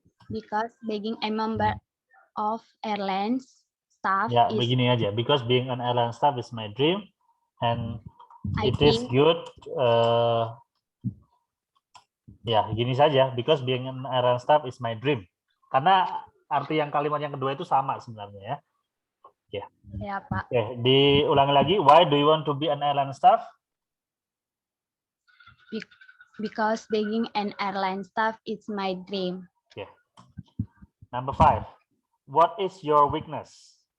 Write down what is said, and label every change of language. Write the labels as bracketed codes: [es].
[en] because being a member of airlines staff. [id] Ya, begini aja. [en] Because being an airline staff is my dream, and it is good. [id] Ya, gini saja. [en] Because being an airline staff is my dream. [id] Karena arti yang kalimat yang kedua itu sama sebenarnya ya. Oke. Ya, Pak. Oke, diulangi lagi. [en] Why do you want to be an airline staff? Because being an airline staff is my dream. Okay. Number 5. What is your weakness?